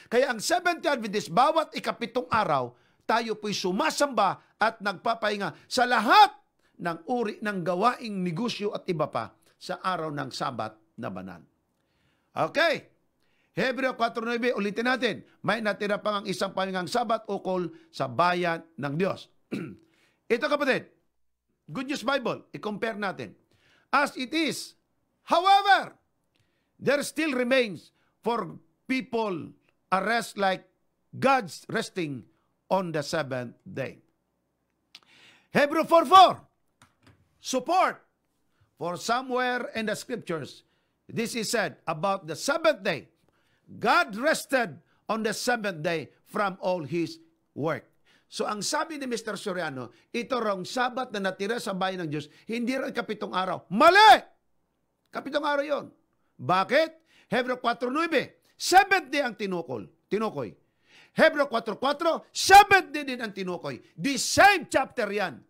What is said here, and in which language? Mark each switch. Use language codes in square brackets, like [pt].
[tl] Kaya ang Seventh-day Adventist, bawat 7 araw, tayo po'y sumasamba at nagpapahinga sa lahat ng uri ng gawaing negosyo at iba pa sa araw ng Sabat na banal. Okay. Hebreo 4:9, ulitin natin. May natira pang ang isang pahingang Sabat ukol sa bayan ng Diyos. Ito kapatid, Good News Bible, i-compare natin. [en] As it is, however, there still remains for people a rest like God's resting on the 7th day. Hebrew 4:4, support. For somewhere in the scriptures, this is said about the 7th day. God rested on the 7th day from all His work. [tl] So ang sabi ni Mr. Soriano, ito rong Sabat na natira sa bayan ng Diyos, hindi rin 7 araw. Mali! 7 araw yon. Bakit? Hebreo 4:9, 7th day ang tinukoy. Hebreo 4:4, 7th day din ang tinukoy. [en] The same chapter [tl] yan.